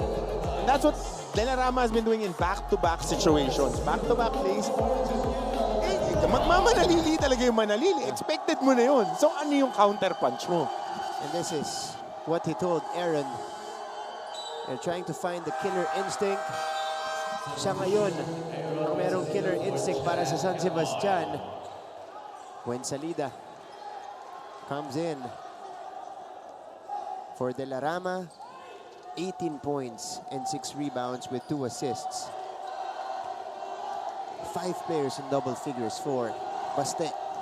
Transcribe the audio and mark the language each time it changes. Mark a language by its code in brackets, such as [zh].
[en] And that's what De La Rama has been doing in back-to-back situations. Back-to-back plays. [tl] Magmamanalili talaga yung Manalili. Expected mo na yun. So ano yung counter punch mo? [en] And this is what he told Aaron. They're trying to find the killer instinct. [tl] Siya ngayon ang merong killer instinct para sa San Sebastian. [en] When Salida comes in for De La Rama, 18 points and 6 rebounds with 2 assists. 5 players in double figures for Baste.